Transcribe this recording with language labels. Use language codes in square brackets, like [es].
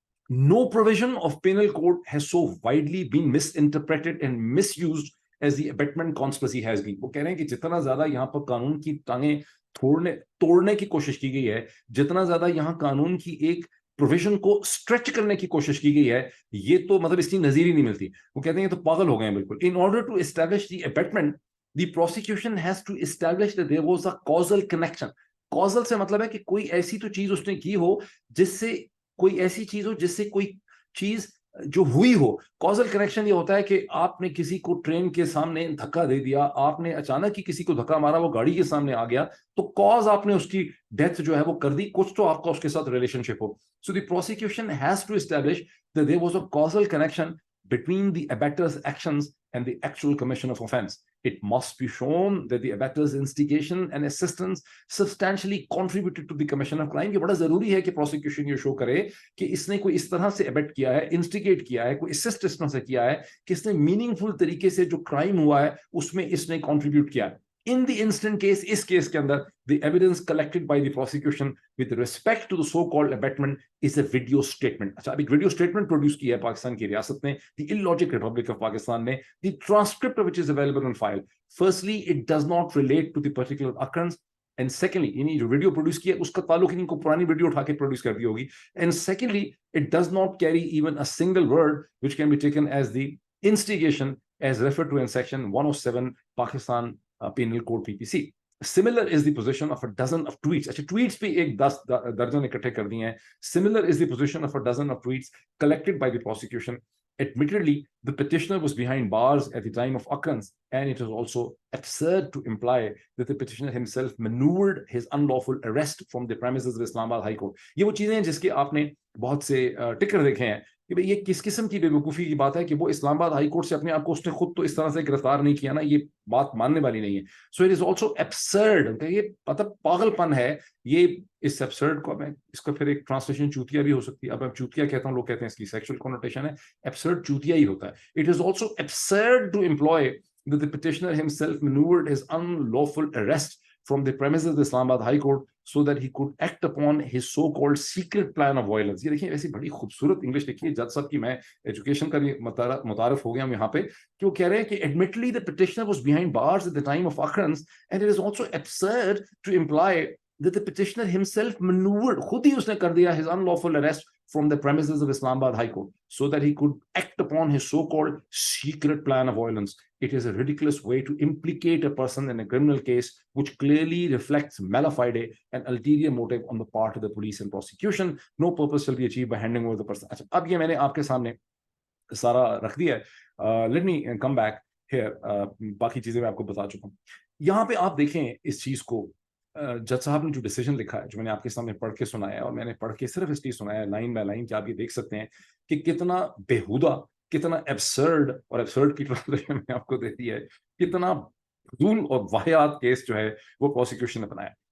[en] No provision of penal code has so widely been misinterpreted and misused as the abetment conspiracy has been. [ur] وہ کہہ رہے ہیں کہ جتنا زیادہ یہاں پر قانون کی ٹانگیں توڑنے کی کوشش کی گئی ہے, جتنا زیادہ یہاں قانون کی ایک پروویژن کو اسٹریچ کرنے کی کوشش کی گئی ہے, یہ تو مطلب اس کی نظیر ہی نہیں ملتی. وہ کہتے ہیں یہ تو پاگل ہو گئے ہیں بالکل. [en] In order to establish the abetment, the prosecution has to establish that there was a causal connection. [ur] Causal سے مطلب ہے کہ کوئی ایسی تو چیز اس نے کی ہو جس سے کوئی ایسی چیز ہو جس سے کوئی چیز جو ہوئی ہو. کازل کنیکشن یہ ہوتا ہے کہ آپ نے کسی کو ٹرین کے سامنے دھکا دے دیا, آپ نے اچانک ہی کسی کو دھکا مارا, وہ گاڑی کے سامنے آ گیا, تو کاز آپ نے اس کی ڈیتھ جو ہے وہ کر دی, کچھ تو آپ کا اس کے ساتھ relation ship ہو. [en] So the prosecution has to establish that there was a causal connection between the abettor's actions and the actual commission of offense. It must be shown that the abettor's instigation and assistance substantially contributed to the commission of crime. [ur] یہ بڑا ضروری ہے کہ prosecution یہ شو کرے کہ اس نے کوئی اس طرح سے ابیٹ کیا ہے, انسٹیگیٹ کیا ہے, کوئی اسسٹ اس طرح سے کیا ہے کہ اس نے میننگ فل طریقے سے جو کرائم ہوا ہے اس میں اس نے کنٹریبیوٹ کیا ہے. [en] In the instant case, [ur] اس case کے اندر [en] the evidence collected by the prosecution with respect to the so-called abetment is a video statement. [ur] اچھا, اب ایک ویڈیو اسٹیٹمنٹ پروڈیوس کی ہے پاکستان کی ریاست نے, [en] the illogic Republic of Pakistan [ur] نے, [en] the transcript of which is available on file. Firstly, it does not relate to the particular occurrence. And secondly, [ur] یعنی جو ویڈیو پروڈیوس کی ہے اس کا تعلق ان کو پرانی ویڈیو اٹھا کے پروڈیوس کر دی ہوگی. [en] And secondly, it does not carry even a single word which can be taken as the instigation as referred to in section 107 Pakistan Penal Code PPC. Similar is the position of a dozen of tweets. [ur] اچھا, tweets بھی ایک 10 درجن اکٹھے کر دیے ہیں. [en] Similar is the position of a dozen of tweets collected by the prosecution. Admittedly, the petitioner was behind bars at the time of occurrence, and it is also absurd to imply that the petitioner himself maneuvered his unlawful arrest from the premises of Islamabad High Court. [ur] یہ وہ چیزیں ہیں جس کے آپ نے بہت سے ٹکر دیکھے ہیں کہ بھئی یہ کس قسم کی بے وقوفی کی بات ہے کہ وہ اسلام آباد ہائی کورٹ سے اپنے آپ کو اس نے خود تو اس طرح سے گرفتار نہیں کیا نا, یہ بات ماننے والی نہیں ہے. [en] so it is also absurd, [ur] یہ مطلب پاگل پن ہے. یہ اس ایبسرڈ کو میں اس کا پھر ایک ٹرانسلیشن چوتیا بھی ہو سکتی ہے. اب میں چوتیا کہتا ہوں, لوگ کہتے ہیں اس کی سیکشل کنوٹیشن ہے, ایبسرڈ چوتیا ہی ہوتا ہے. [en] It is also absurd to employ that the petitioner himself maneuvered his unlawful arrest from the premises of the Islamabad High Court so that he could act upon his so-called secret plan of violence. [ur] یہ دیکھیں ایسی بڑی خوبصورت English لکھی ہے جج صاحب کی. میں ایجوکیشن کا بھی متعارف ہو گیا ہوں یہاں پہ, کہ وہ کہہ رہے ہیں کہ [en] admittedly the petitioner was behind bars at the time of occurrence, and it is also absurd to imply that the petitioner himself maneuvered, [ur] خود ہی اس نے کر دیا, [en] his unlawful arrest from the premises of Islamabad High Court so that he could act upon his so-called secret plan of violence. It is a ridiculous way to implicate a person in a criminal case which clearly reflects mala fide and ulterior motive on the part of the police and prosecution. No purpose shall be achieved by handing over the person. [ur] اچھا, اب یہ میں نے آپ کے سامنے سارا رکھ دیا ہے. [en] Let me come back here. [ur] باقی چیزیں میں آپ کو بتا چکا ہوں. یہاں پہ آپ دیکھیں اس چیز کو, جج صاحب نے جو ڈیسیجن لکھا ہے, جو میں نے آپ کے سامنے پڑھ کے سنایا, اور میں نے پڑھ کے صرف اس لیے سنایا لائن بائی لائن کہ آپ یہ دیکھ سکتے ہیں کہ کتنا بےہودہ, کتنا ایبسرڈ, اور ایبسرڈ کی ٹرانسلیشن میں آپ کو دیتی ہے, کتنا فضول اور واہیات کیس جو ہے وہ پروسیکیوشن نے بنایا.